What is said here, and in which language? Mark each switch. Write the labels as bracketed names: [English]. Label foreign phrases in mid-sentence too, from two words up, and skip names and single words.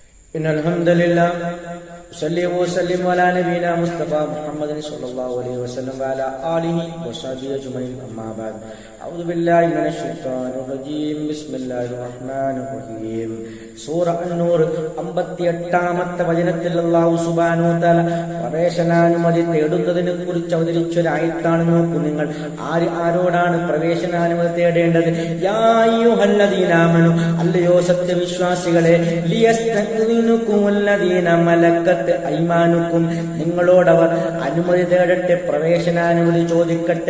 [Arabic] إن الحمد لله صلى وسلم على نبينا مصطفى محمد صلى الله عليه وسلم وعلى آله وصحبه أجمعين أما بعد أعوذ بالله من الشيطان الرجيم بسم الله الرحمن الرحيم [Malayalam] സൂറ അന്നൂർ 58-ാമത്തെ വചനത്തിൽ [Arabic] الله سبحانه وتعالى [Malayalam] പ്രവേശനാനുമതി തേടുന്നതിനെ കുറിച്ച് അവതരിച്ചൊരായത്താണ്. നോക്കൂ നിങ്ങൾ, ആരോടാണ് പ്രവേശനാനുമതി തേടേണ്ടത്? [Arabic] يا أيها الذين آمنوا, [Malayalam] അല്ലയോ സത്യവിശ്വാസികളെ, [Arabic] ليستأذنكم الذين ملكت أيمانكم, [Malayalam] നിങ്ങളോടവർ അനുമതി തേടട്ടെ, പ്രവേശനാനുമതി ചോദിക്കട്ടെ.